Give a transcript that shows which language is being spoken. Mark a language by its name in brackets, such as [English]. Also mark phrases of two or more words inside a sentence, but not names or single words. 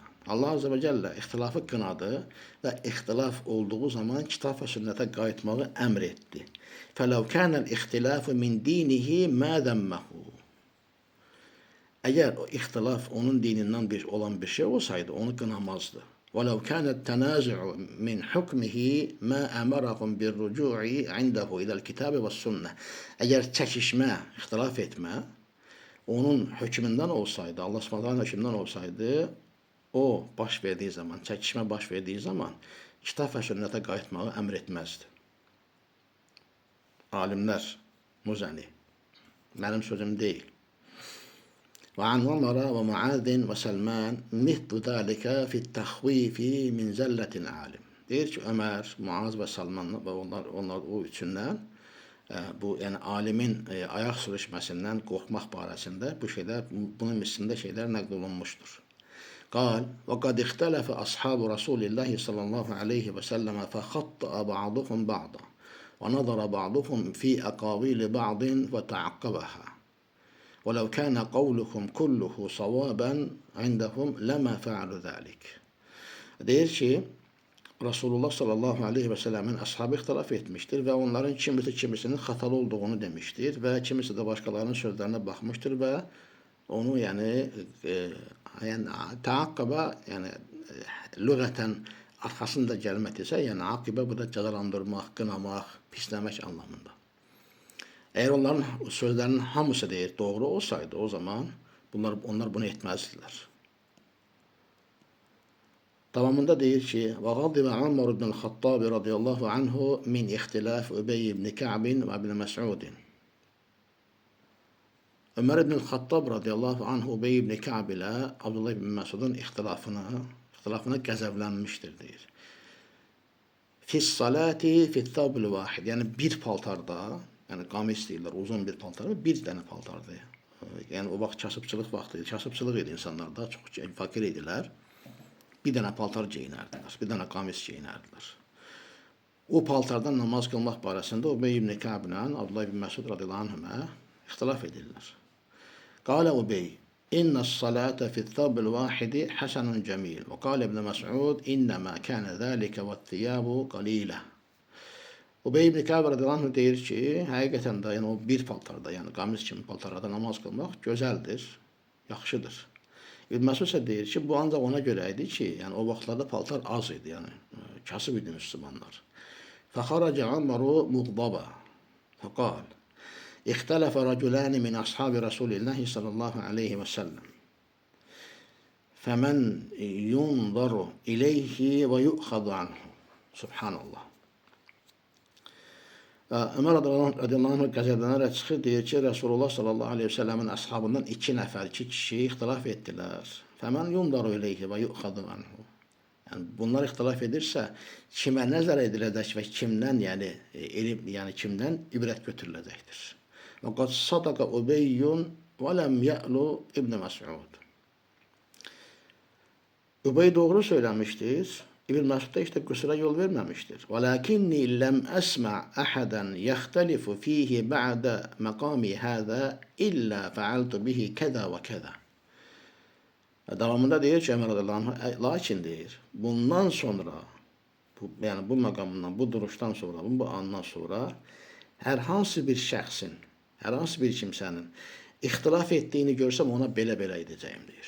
[Azerbaijani] Allah [Arabic] عز وجل [Azerbaijani] ixtilafı qınadı və ixtilaf olduğu zaman kitab və sünnətə qayıtmağı əmr etdi. [Arabic] فلو كان الاختلاف من دينه ما ذمه. [Azerbaijani] Əgər o ixtilaf onun dinindən olan bir şey olsaydı, onu qınamazdı. [Arabic] وَلَوْ كَانَ التَّنَازُعُ مِنْ حُكْمِهِ مَا أَمَرَهُمْ بِالرُّجُوعِ عِنْدَهُ إِلَى الْكِتَابِ وَالسُّنَّةِ. [Azerbaijani] Əgər çəkişmə, ixtilaf etmə onun hökmündən olsaydı, Allah Subhanahu hökmündən olsaydı, o baş verdiği zaman, çəkişmə baş verdiği zaman kitab və sünnətə qayıtmağı əmr etməzdi. Alimlər, Muzani, mənim sözüm deyil. [Arabic] وعن عمر ومعاذ وسلمان مثل ذلك في التخويف من زلة العالم. [Azerbaijani] Deyir ki, Ömer, Muaz və Salman və onlar o üçündən bu yəni alimin ayaq sürüşməsindən qorxmaq barəsində bu şeylər, bunun mislində şeylər nəql olunmuşdur. [Arabic] قال وقد اختلف أصحاب رسول الله صلى الله عليه وسلم فخطأ بعضهم بعضا ونظر بعضهم في أقاويل بعض وتعقبها. وَلَوْ كَانَ قَوْلُهُمْ كُلُّهُ صَوَابًا عِنْدَهُمْ لَمَا فَعَلُوا ذَلِكَ. [Azerbaijani] Deyir ki, Resulullah [Arabic] صلى الله عليه وسلم [Azerbaijani] ashabı ixtilaf etmiştir və onların kimisinin xatalı olduğunu demiştir və kimisi də başqalarının sözlərinə baxmışdır və onu yəni taaqqaba yəni lüğətən arxasında gəlmək isə yəni aqibə bu da cəzalandırmaq, qınamaq, pisləmək anlamında. Eğer onların sözlərinin hamısı deyir, doğru olsaydı o zaman onlar bunu etməzdilər. Davamında deyir ki, [Arabic] وَغَضِبَ عُمَرُ بْنُ الْخَطَّابِ رَضِيَ اللّٰهُ عَنْهُ مِنْ اِخْتِلَافِ أُبَيِّ بْنِ كَعْبٍ وَابْنِ مَسْعُودٍ. [Azerbaijani] Ömer ibn Xattab [Arabic] رضي الله عنه [Azerbaijani] Ubey ibn Ka'b ilə Abdullah ibn Məsudun ixtilafına qəzəblənmişdir deyir. [Arabic] في الصلاة في الثوب الواحد. [Azerbaijani] Yəni bir paltarda, yəni qamis deyirlər, uzun bir paltar, bir dənə paltardır. Yəni o vaxt kasıbçılıq vaxtı idi. Kasıbçılıq idi insanlarda, çox fakir idilər. Bir dənə paltar geyinərdilər, bir dənə qamis geyinərdilər. O paltardan namaz qılmaq barəsində Ubey ibn Ka'b ilə Abdullah ibn Məsud [Arabic] رضي الله عنهما [Azerbaijani] ixtilaf edirlər. [Arabic] قال أبي إن الصلاة في الثوب الواحد حسن جميل وقال ابن مسعود إنما كان ذلك والثياب قليلة. [Azerbaijani] Ubey ibn Ka'b [Arabic] رضي الله عنه [Azerbaijani] deyir ki, həqiqətən də, yəni o bir paltarda, yəni qamis kimi paltarda namaz qılmaq gözəldir, yaxşıdır. İbn Məsud isə deyir ki, bu ancaq ona görə idi ki, yəni o vaxtlarda paltar az idi, yəni kasıb idi müsəlmanlar. [Arabic] فخرج عمر مغضبا. فقال: اختلف رجلان من أصحاب رسول الله صلى الله عليه وسلم. فمن ينظر إليه ويؤخذ عنه. Subhanallah. [Azerbaijani] Ömər [Arabic] رضي الله عنه [Azerbaijani] qəzəblənərək çıxır, deyir ki, Resulullah [Arabic] صلى الله عليه وسلم [Azerbaijani] əshabından iki kişi ixtilaf etdilər. [Arabic] فمن ينظر إليه ويؤخذ عنه. [Azerbaijani] Yəni, bunlar ixtilaf edirsə, kimə nəzər ediləcək və kimdən, yəni kimdən ibrət götürüləcəkdir. [Arabic] وقد صدق أبي ولم يأل ابن مسعود. [Azerbaijani] Ubey doğru söyləmişdir. İbn Məsud da işte qüsura yol verməmişdir. [Arabic] ولكني لم أسمع أحدا يختلف فيه بعد مقامي هذا إلا فعلت به كذا وكذا. [Azerbaijani] Davamında deyir ki, Ömər [Arabic] رضي الله عنه, [Azerbaijani] lakin deyir, bundan sonra, yəni bu məqamdan, bu duruşdan sonra, bu andan sonra hər hansı bir şəxsin, hər hansı bir kimsənin ixtilaf etdiyini görsəm ona belə-belə edəcəyim deyir.